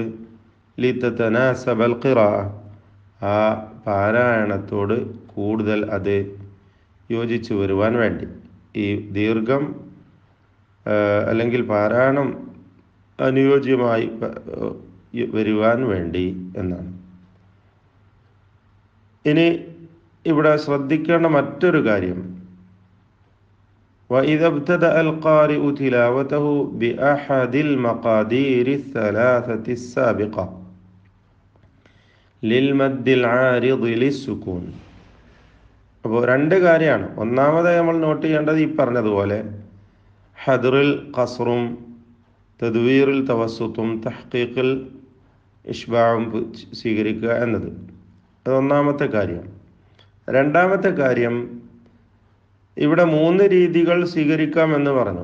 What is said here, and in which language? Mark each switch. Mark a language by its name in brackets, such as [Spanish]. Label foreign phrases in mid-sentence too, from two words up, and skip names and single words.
[Arabic] لتتناسب القراءة, [Malayalam] ആ പാരായണത്തോട് കൂടുതൽ അത് യോജിച്ചു വരുവാൻ വേണ്ടി, ഈ ദീർഘം അല്ലെങ്കിൽ പാരായണം അനുയോജ്യമായി വരുവാൻ വേണ്ടി എന്നാണ്. ഇനി ഇവിടെ ശ്രദ്ധിക്കേണ്ട മറ്റൊരു കാര്യം, [Arabic] وإذا ابتدأ القارئ تلاوته بأحد المقادير الثلاثة السابقة للمد العارض للسكون. [Malayalam] അപ്പോൾ 2 കാര്യമാണ്. ഒന്നാമതായി നമ്മൾ നോട്ട് ചെയ്യേണ്ടത് ഈ പറഞ്ഞതുപോലെ ഹദറിൽ ഖസ്റും തദ്വീറിൽ തവസ്സുത്തും തഹ്ഖീഖിൽ ഇഷ്ബാഉം സ്വീകരിക്കുക എന്നത്, അത് ഒന്നാമത്തെ കാര്യം. രണ്ടാമത്തെ കാര്യം, ഇവിടെ 3 രീതികൾ സ്വീകരിക്കാം എന്ന് പറഞ്ഞു.